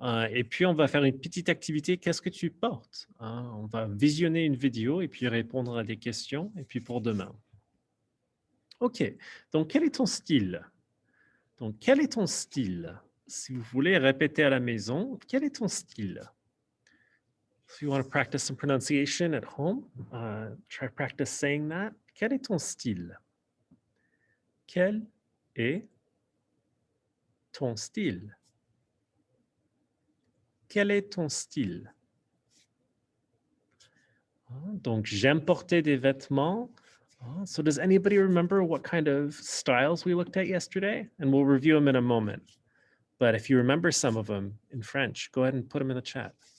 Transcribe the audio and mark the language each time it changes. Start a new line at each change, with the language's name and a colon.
French: Et puis on va faire une petite activité, qu'est-ce que tu portes? On va visionner une vidéo et puis répondre à des questions, et puis pour demain. Ok, donc quel est ton style? Donc quel est ton style? Si vous voulez répéter à la maison, quel est ton style?
English: If you want to practice some pronunciation at home, try practice saying that.
French: Quel est ton style? Quel est ton style? Quel est ton style? Donc, j'aime porter des vêtements.
English: So does anybody remember what kind of styles we looked at yesterday? And we'll review them in a moment. But if you remember some of them in French, go ahead and put them in the chat.